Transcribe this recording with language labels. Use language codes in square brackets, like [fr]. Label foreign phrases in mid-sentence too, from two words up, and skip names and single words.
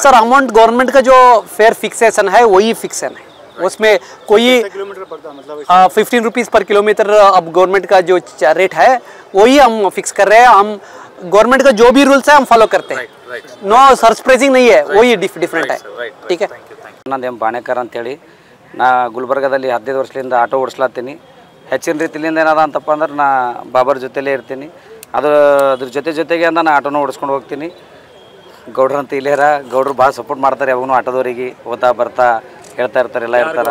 [hi] सर अमाउंट गवर्नमेंट का जो [en] fare fixation [hi] है वही फिक्सन है, उसमें कोई 15 [en] rupees per kilometer [hi] अब गवर्नमेंट का जो रेट है वही हम फिक्स कर रहे हैं. हम गवर्नमेंट का जो भी रूल्स है हम फॉलो करते हैं. [en] no surprising [hi] नहीं है, वही डिफरेंट है. ठीक है. [kn] ನಾನು ಬಾಣೇಕರ್ ಅಂತೇಳಿ ನಾ ಗುಲ್ಬರ್ಗದಲ್ಲಿ 15 ವರ್ಷದಿಂದ ಆಟೋ ಓಡಿಸ್ಲಾತೀನಿ. ಹೆಚ್ಚಿನ ರೀತಿಯಿಂದ ಏನದ ಅಂತಪ್ಪ ಅಂದ್ರೆ ನಾ ಬಾಬರ್ ಜೊತೆಲೇ ಇರ್ತೀನಿ. ಅದ್ರ ಜೊತೆಗೆ ನಾನು ಆಟೋನ ಓಡಿಸ್ಕೊಂಡು ಹೋಗ್ತೀನಿ. ಗೌಡ್ರು ಅಂತ ಇಲ್ಲೇರ ಗೌಡ್ರು ಭಾಳ ಸಪೋರ್ಟ್ ಮಾಡ್ತಾರೆ ಯಾವಾಗೂ ಆಟೋದವರಿಗೆ, ಹೋಗ್ತಾ ಬರ್ತಾ ಹೇಳ್ತಾ ಇರ್ತಾರೆ, ಎಲ್ಲ ಇರ್ತಾರೆ.